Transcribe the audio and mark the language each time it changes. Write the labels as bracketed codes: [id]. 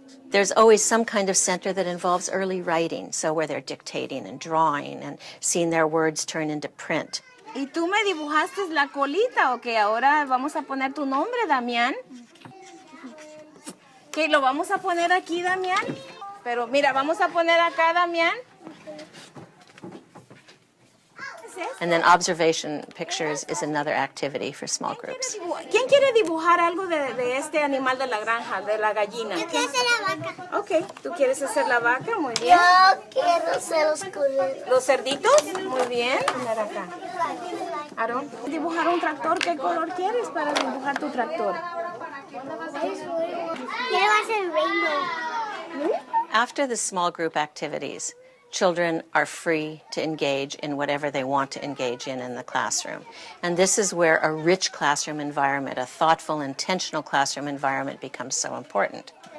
[en] There's always some kind of center that involves early writing, so where they're dictating and drawing and seeing their words turn into print. [es] ¿Y tú me dibujaste la colita? Ok, ahora vamos a poner tu nombre, Damián. Ok, lo vamos a poner aquí, Damián. Pero mira, vamos a poner acá, Damián. [en] And then observation pictures is another activity for small groups. [es] ¿Quién quiere dibujar algo de este animal de la granja, de la gallina? Yo quiero hacer la vaca. Ok, ¿tú quieres hacer la vaca? Muy bien. Yo quiero hacer los culeros. ¿Los cerditos? Muy bien. Mira acá. Aaron, dibujar un tractor. ¿Qué color quieres para dibujar tu tractor? Quiero hacer [en] rainbow. After the small group activities, children are free to engage in whatever they want to engage in the classroom. And this is where a rich classroom environment, a thoughtful, intentional classroom environment becomes so important.